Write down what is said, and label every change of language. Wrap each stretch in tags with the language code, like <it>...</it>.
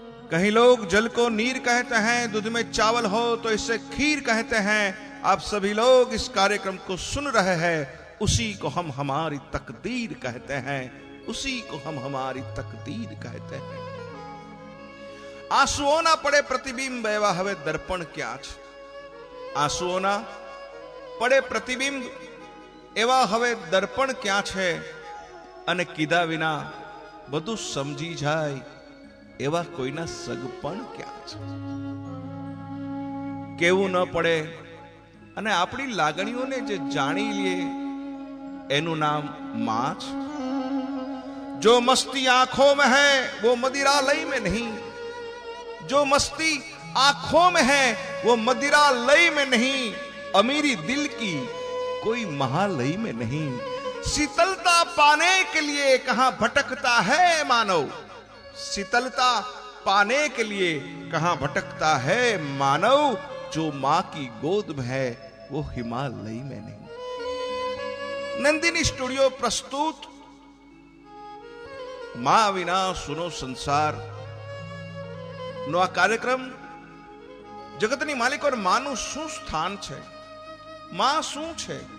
<hi>कहीं लोग जल को नीर कहते हैं, दूध में चावल हो तो इसे खीर कहते हैं. आप सभी लोग इस कार्यक्रम को सुन रहे हैं, उसी को हम हमारी तकदीर कहते हैं, उसी को हम हमारी तकदीर कहते हैं.</hi> <gu>આંસુઓના પડે પ્રતિબિંબ એવા હવે દર્પણ ક્યાં છે? આંસુઓના પડે પ્રતિબિંબ એવા હવે દર્પણ ક્યાં છે? અને કીધા વિના બધું સમજી જાય એવા કોઈના સગપણ ક્યાં છે? કેવું ન પડે અને આપણી લાગણીઓને જે જાણી લે એનું નામ માં છે.</gu> <hi>जो मस्ती आंखों में है वो मदिरालय में नहीं, जो मस्ती आंखों में है वो मदिरालय में नहीं, अमीरी दिल की कोई महालय में नहीं. शीतलता पाने के लिए कहां भटकता है मानव, शीतलता पाने के लिए कहां भटकता है मानव, जो मां की गोद में है वो हिमालय में नहीं. नंदिनी स्टूडियो प्रस्तुत</hi> <gu>માં વિના સુનો સંસાર નો આ કાર્યક્રમ જગતની માલિક ઓર માનું શું સ્થાન છે, માં શું છે?</gu>